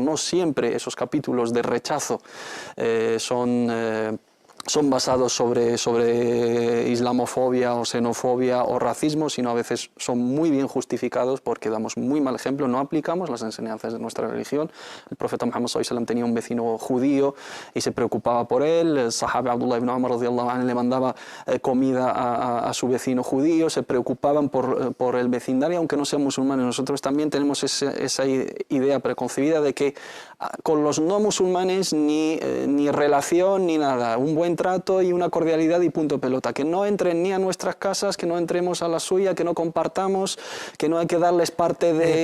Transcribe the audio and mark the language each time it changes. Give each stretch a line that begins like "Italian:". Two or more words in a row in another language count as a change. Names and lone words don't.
Spanish: No siempre esos capítulos de rechazo son basados sobre islamofobia o xenofobia o racismo, sino a veces son muy bien justificados porque damos muy mal ejemplo, no aplicamos las enseñanzas de nuestra religión. El profeta Muhammad SAW tenía un vecino judío y se preocupaba por él. El sahabi Abdullah ibn Umar
Arabic: رضي الله عنه
Spanish: le mandaba comida a su vecino judío, se preocupaban por el vecindario, aunque no sean musulmanes. Nosotros también tenemos esa idea preconcebida de que con los no musulmanes ni relación ni nada, un buen trato y una cordialidad y punto pelota, que no entren ni a nuestras casas, que no entremos a la suya, que no compartamos, que no hay que darles parte de...